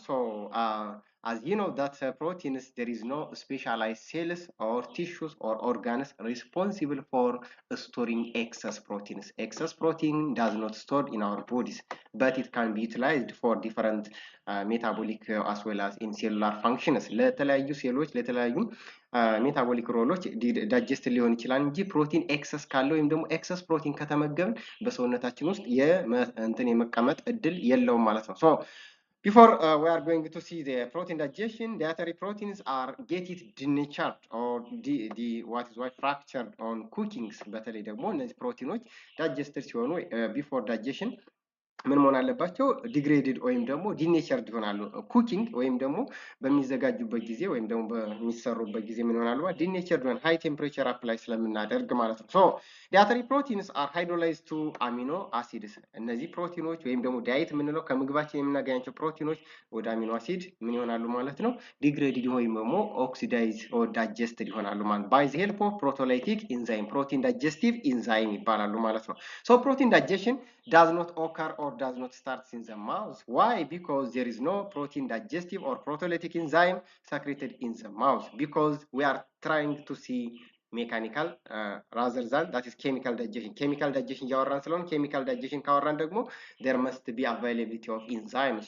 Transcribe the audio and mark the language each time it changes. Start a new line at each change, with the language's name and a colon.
English: So as you know that proteins, there is no specialized cells or tissues or organs responsible for storing excess proteins. Excess protein does not store in our bodies, but it can be utilized for different metabolic as well as in cellular functions.
Amharic: ለተለያዩ ሴሎች ለተለያዩ ሜታቦሊክ ሮሎች ዳይጀስት ሊሆን ይችላል እንጂ ፕሮቲን ኤክሰስ ካለ ወይም ደግሞ ኤክሰስ ፕሮቲን ከተመገብን በሰውነታችን ውስጥ እንትን የመቀመጥ እድል የለውም ማለት ነው።
English: So before we are going to see the protein digestion, dietary proteins are get it denatured or what is fractured on cookings.
Amharic: በተለይ ደግሞ እነዚህ ፕሮቲኖች ዳይጀስትድ ሲሆኑ
English: before digestion
Amharic: ምን መሆን አለባቸው? ዲግሬድድ ወይም ደግሞ ዲኔቸርድ ይሆናሉ። ኩኪንግ ወይም ደግሞ በሚዘጋጁበት ጊዜ ወይም ደግሞ በሚሰሩበት ጊዜ ምን ይሆናሉ? ዲኔቸርድ ወይም ሃይ ቴምፕሬቸር አፕላይ ስለምናደርግ ማለት ነው።
English: ሶ ዲያተሪ ፕሮቲንስ አር ሃይድሮላይዝድ ቱ አሚኖ አሲድስ።
Amharic: እነዚህ ፕሮቲኖች ወይም ደግሞ ዳይት የምንለው ከምግባችን የምናገኛቸው ፕሮቲኖች ወደ አሚኖ አሲድ ምን ይሆናሉ ማለት ነው?
English: ዲግሬድድ ወይም ደግሞ ኦክሲዳይዝ ኦር ዳይጀስትድ
Amharic: ይሆናሉ ማለት
English: ባይ ዘ ሄልፕ ኦፍ ፕሮቶላይቲክ ኢንዛይም ፕሮቲን ዳይጀስቲቭ ኢንዛይም
Amharic: ይባላሉ ማለት ነው።
English: ሶ ፕሮቲን ዳይጀሽን does not occur or does not start in the mouth. Why? Because there is no protein digestive or proteolytic enzyme secreted in the mouth. Because we are trying to see mechanical rather than that is chemical digestion. Chemical digestion
Amharic: ያወራን ስለሆነ
English: chemical digestion
Amharic: ካወራን ደግሞ
English: there must be availability of enzymes.